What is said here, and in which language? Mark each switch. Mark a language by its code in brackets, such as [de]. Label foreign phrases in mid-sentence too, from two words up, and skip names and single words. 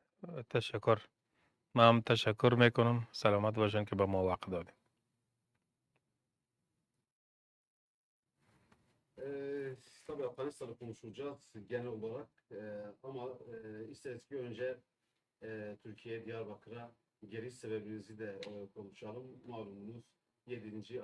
[fa] تشکر. من هم تشکر میکنم. سلامت باشین که به ما وقت دادید. [tr] Tabii Afganistan'ı konuşacağız genel olarak. Ama isteriz ki önce Türkiye, Diyarbakır'a geliş sebebinizi de konuşalım. Malumunuz 7.